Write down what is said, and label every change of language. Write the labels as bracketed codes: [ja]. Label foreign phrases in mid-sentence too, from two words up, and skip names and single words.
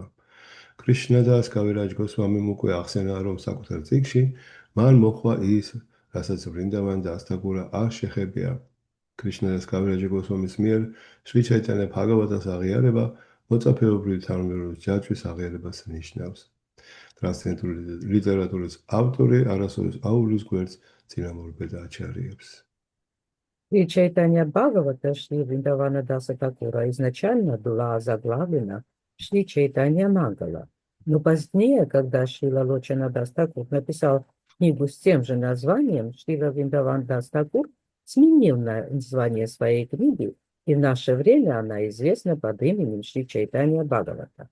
[ka] კრიშნა და კავირაჯ გოსვამიმ უკვე ახსენა, რომ საკუთარ წიგნში მან მოხვა ის, რასაც ვრინდავან დასტაკურა არ შეხებია. კრიშნა და კავირაჯ გოსვამის მიერ შრი ჩაიტანე ბჰაგავატას აღიარება მოწაფეობრივი თანმიმდევრობის ჯაჭვის აღიარებას ნიშნავს. ტრანსცენდენტული ლიტერატურის ავტორი არასოდეს აუვლის გვერდს წინამორბედ აჩარიებს. [ru] И Чайтанья Бхагавата Шри Вриндавана Даса Такура изначально была озаглавлена Шри Чайтанья Мангала. Но позднее, когда Шрила Лочана Дас Такур написал книгу с тем же названием, Шрила Вриндаван Дас Такур сменил название своей книги, и в наше время она известна под именем Шри Чайтанья Бхагавата.